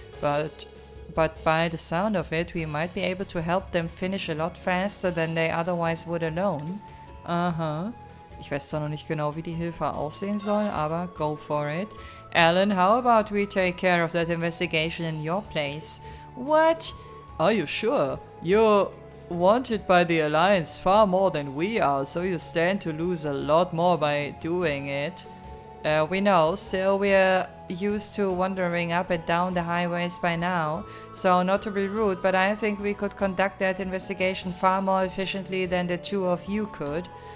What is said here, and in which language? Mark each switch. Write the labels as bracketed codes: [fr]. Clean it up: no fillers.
[en] But by the sound of it, we might be able to help them finish a lot faster than they otherwise would alone. Aha. [de] Ich weiß zwar noch nicht genau, wie die Hilfe aussehen soll, aber [en] go for it. Alan, how about we take care of that investigation in your place? What? Are you sure? You're wanted by the Alliance far more than we are, so you stand to lose a lot more by doing it. We know, still we're used to wandering up and down the highways by now, so not to be rude, but I think we could conduct that investigation far more efficiently than the two of you could.